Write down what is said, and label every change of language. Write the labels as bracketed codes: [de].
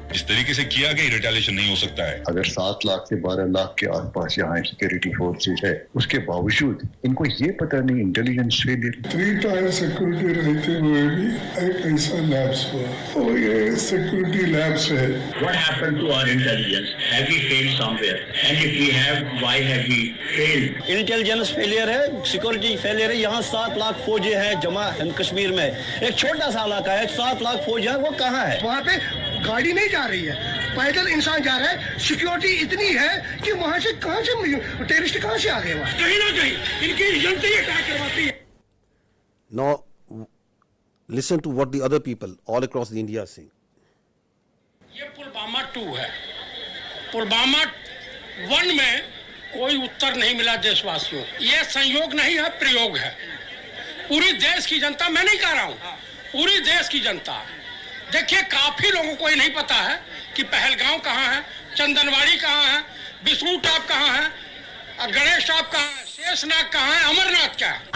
[hi] इस तरीके से किया गया रिटेलिएशन नहीं हो सकता है. अगर 7 लाख से 12 लाख के आसपास यहाँ सिक्योरिटी फोर्सेस है, उसके बावजूद इनको ये पता नहीं इंटेलिजेंस फेलियर. 3 टायर सिक्योरिटी रहते हुए भी एक ऐसा लैब्स हुआ, और ये सिक्योरिटी लैब्स है. [en] What happened to our intelligence? Have we failed somewhere? And if we have, why have we failed? [hi] Intelligence failure है, सिक्योरिटी फेलियर है. यहाँ 7 लाख फौजी है जमा कश्मीर में. एक छोटा सा इलाका है, 7 लाख फौज है, वो कहाँ है? वहाँ पे गाड़ी नहीं जा रही है, पैदल इंसान जा रहा है. सिक्योरिटी इतनी है कि वहाँ से कहाँ से टेररिस्ट कहाँ से आ गए? वहाँ कहीं ना कहीं इनकी एजेंसी ही अटैक करवाती है. [en] Now, listen to what the other people all across the India are saying. [hi] ये पुलवामा 2 है. पुलवामा 1 में कोई उत्तर नहीं मिला देशवासियों. ये संयोग नहीं है, प्रयोग है. पूरी देश की जनता, मैं नहीं कह रहा हूँ, पूरी देश की जनता. देखिए, काफी लोगों को ये नहीं पता है कि पहलगांव कहाँ है, चंदनवाड़ी कहाँ है, विष्णु टॉप कहाँ है, गणेश टॉप कहाँ है, शेषनाग कहाँ है, अमरनाथ क्या है.